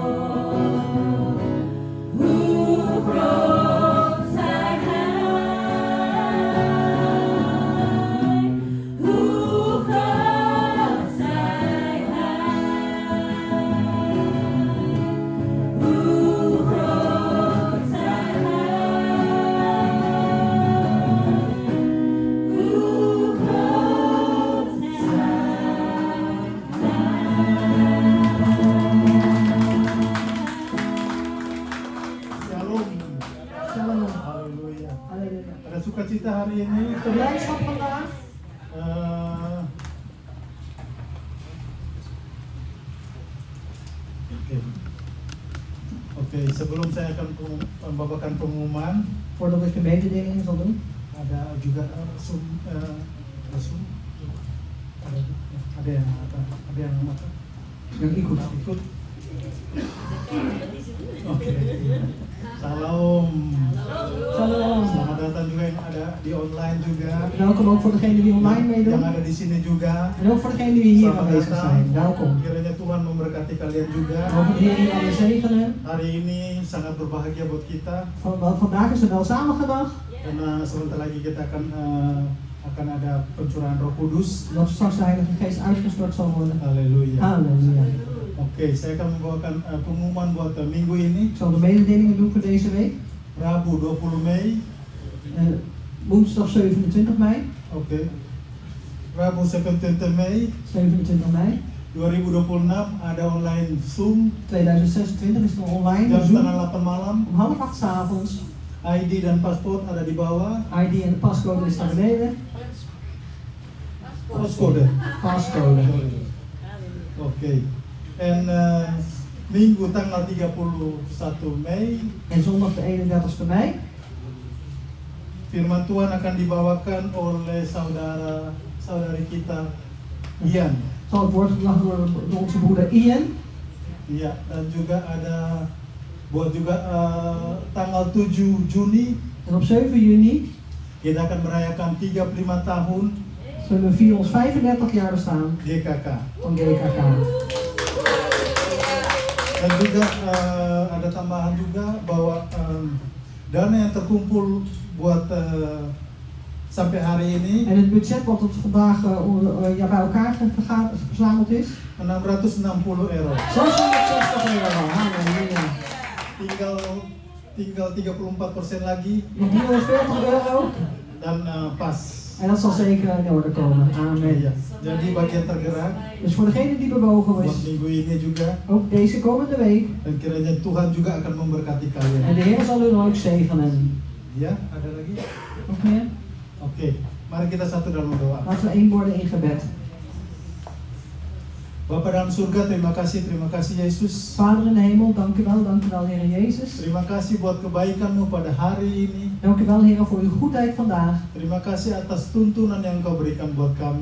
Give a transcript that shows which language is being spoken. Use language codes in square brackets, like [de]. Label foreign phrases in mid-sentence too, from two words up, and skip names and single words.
[nl] Hoe groot zijt gij, hoe groot zijt gij, hoe groot zijt gij, hoe groot [id] Shalom. [nl] Shalom. [id] Haleluya. [nl] Halleluja. [id] Ada sukacita hari ini. [nl] De blijdschap vandaag. [id] Eh, Oke. Oke, sebelum saya akan membawakan pengumuman, [nl] Voordat ik de mededelingen zal doen. [id] ada juga resum, ada yang apa? Yang ikut. Ikut. Oke. Shalom. [nl] Shalom. [id] Selamat datang juga yang ada di online juga. [nl] Welkom ook voor degenen die online [id] Yang [nl] meedoen. [id] ada di sini juga. [nl] En ook voor degenen die hier [id] Selamat [nl] aanwezig zijn. Welkom. [id] Kiranya Tuhan memberkati kalian juga. [nl] Mogen de Heer jullie alle zegenen. [id] Hari ini sangat berbahagia buat kita [nl] Vandaag is een welzamige dag. [id] karena sebentar lagi kita akan ada pencurahan Roh Kudus. [nl] Dat straks de Heilige Geest uitgestort zal worden. [id] Haleluya. [nl] Halleluja. [id] Oke, saya akan membawakan pengumuman buat minggu ini. [nl] Ik zal de mededelingen doen voor deze week. [id] Rabu 20 Mei. [nl] Woensdag 27 mei. [id] Oke. Rabu 27 Mei [nl] 27 mei [id] 2026 ada online Zoom [nl] 2026 is het online. [id] jam [nl] Zoom. [id] setengah 8 malam. [nl] Om 7:30 's avonds. [id] ID dan paspor ada di bawah. [nl] ID en de pascode is naar beneden. Postcode. Pascode. [id] Oke. En Minggu tanggal 31 Mei, [nl] En zondag de 31ste mei [id] firman Tuhan akan dibawakan oleh saudari kita Ian. [nl] zal het woord gebracht worden door onze broeder Ian. [id] Iya, dan juga ada buat juga tanggal 7 Juni [nl] En op 7 juni [id] kita akan merayakan 35 tahun [nl] zullen we vieren ons 35 jaar bestaan [id] GKK. [nl] van GKK. [id] Dan juga ada tambahan juga bahwa dana yang terkumpul buat sampai hari ini [nl] En het budget wat tot vandaag bij elkaar verzameld is, [id] €660. [nl] 660 euro. Halleluja. [id] Tinggal 34% lagi [nl] Nog 340 euro. [id] dan pas. [nl] En dat zal zeker in orde komen. Amen. [id] Iya. Jadi bagi yang tergerak [nl] Dus voor degene die bewogen [id] buat [nl] is, [id] minggu ini juga, [nl] ook deze komende week. [id] dan kiranya Tuhan juga akan memberkati [nl] En [id] kalian. [nl] de Heer zal u dan ook zegenen. [id] Ya, ada lagi? [nl] Nog meer? [id] Oke, mari kita satu dalam doa. [nl] Laten we één worden in gebed. [id] Bapa dalam surga, terima kasih Yesus. [nl] Vader in de hemel, dank u wel Heer Jezus. [id] Terima kasih buat kebaikan-Mu pada hari ini. [nl] Dank u wel Heer voor uw goedheid vandaag. [id] Terima kasih atas tuntunan yang Engkau berikan buat kami.